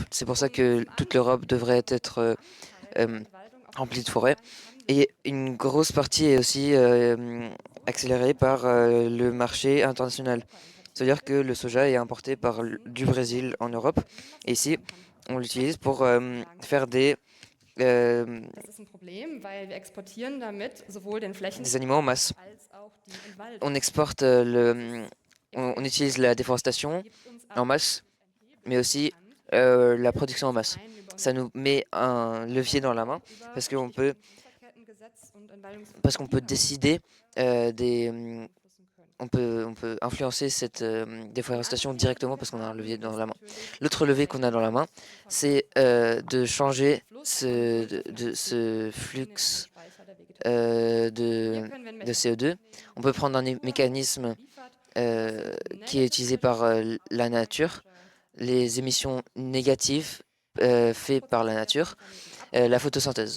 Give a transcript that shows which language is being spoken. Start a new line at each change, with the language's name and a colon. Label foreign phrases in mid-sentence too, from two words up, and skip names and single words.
French: C'est pour ça que toute l'Europe devrait être remplie de forêts. Et une grosse partie est aussi accélérée par le marché international. C'est-à-dire que le soja est importé du Brésil en Europe. Et ici, on l'utilise pour faire des euh,
German: Das ist ein Problem, weil wir exportieren damit sowohl den
French: des animaux en masse.
German: als auch die Entwaldung.
French: On exporte on utilise la déforestation
German: Gibt uns
French: en
German: aber
French: masse, mais aussi la production en masse.
German: ein über
French: Ça nous met un levier dans la main
German: über
French: parce qu'on
German: Stichwort
French: peut,
German: Lieferkettengesetz und Entwaldungsverbote
French: parce qu'on peut
German: hinaus
French: décider des,
German: beeinflussen können.
French: on peut influencer cette déforestation directement parce qu'on a un levier dans la main.
German: Natürlich
French: L'autre levier qu'on a dans la main, c'est de changer ce flux de CO2. On peut prendre un mécanisme qui est utilisé par la nature, les émissions négatives faites par la nature, la photosynthèse.